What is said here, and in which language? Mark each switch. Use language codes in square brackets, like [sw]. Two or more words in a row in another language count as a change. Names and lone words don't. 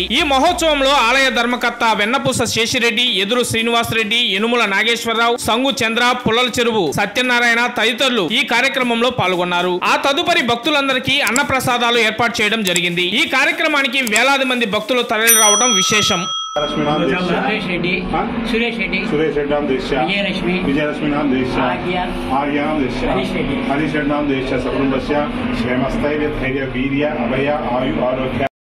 [te] ఈ మహోత్సవంలో ఆలయ ధర్మకర్త వెన్నపూస శేషిరెడ్డి, ఎదురు శ్రీనివాసరెడ్డి, యనుముల నాగేశ్వరరావు, సంగు చంద్ర, పుల్లల చెరువు సత్యనారాయణ తదితరులు ఈ కార్యక్రమంలో పాల్గొన్నారు. ఆ తదుపరి భక్తులందరికీ అన్నప్రసాదాలు ఏర్పాటు చేయడం జరిగింది. ఈ కార్యక్రమానికి వేలాది మంది భక్తులు తరలి రావడం విశేషం. [sa] विजयलक्ष्मी नाम देश आर्या नाम देश हरीश नाम देश सकुटुंबस्य क्षेमस्थैर्य धैर्य वीर्य अभय आयु आरोग्य